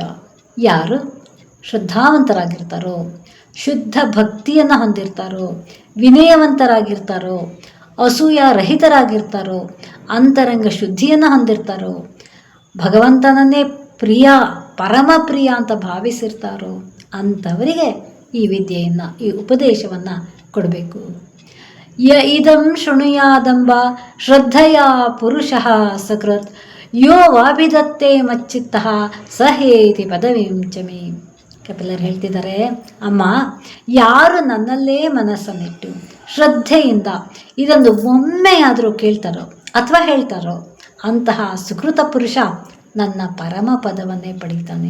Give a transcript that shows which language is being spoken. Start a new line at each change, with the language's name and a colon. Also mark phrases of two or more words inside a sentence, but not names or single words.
Kannada: ಯಾರು ಶ್ರದ್ಧಾವಂತರಾಗಿರ್ತಾರೋ, ಶುದ್ಧ ಭಕ್ತಿಯನ್ನು ಹೊಂದಿರ್ತಾರೋ, ವಿನಯವಂತರಾಗಿರ್ತಾರೋ, ಅಸೂಯ ರಹಿತರಾಗಿರ್ತಾರೋ, ಅಂತರಂಗ ಶುದ್ಧಿಯನ್ನು ಹೊಂದಿರ್ತಾರೋ, ಭಗವಂತನನ್ನೇ ಪ್ರಿಯ ಪರಮ ಪ್ರಿಯ ಅಂತ ಭಾವಿಸಿರ್ತಾರೋ ಅಂಥವರಿಗೆ ಈ ವಿದ್ಯೆಯನ್ನು, ಈ ಉಪದೇಶವನ್ನು ಕೊಡಬೇಕು.
Sanskrit: ಯ ಇದಂ ಶೃಣುಯಾದಂಬ ಶ್ರದ್ಧೆಯ ಪುರುಷಃ ಸಕೃತ್ ಯೋ ವಾಭಿದತ್ತೆ ಮಚ್ಚಿತ್ತಃ ಸಹೇತಿ ಪದವಿಂ ಚಮಿ.
Kannada: ಕಪಿಲರು ಹೇಳ್ತಿದ್ದಾರೆ, ಅಮ್ಮ, ಯಾರು ನನ್ನಲ್ಲೇ ಮನಸ್ಸನ್ನಿಟ್ಟು ಶ್ರದ್ಧೆಯಿಂದ ಇದೊಂದು ಒಮ್ಮೆಯಾದರೂ ಕೇಳ್ತಾರೋ ಅಥವಾ ಹೇಳ್ತಾರೋ ಅಂತಹ ಸುಕೃತ ಪುರುಷ ನನ್ನ ಪರಮ ಪದವನ್ನೇ ಪಡೀತಾನೆ.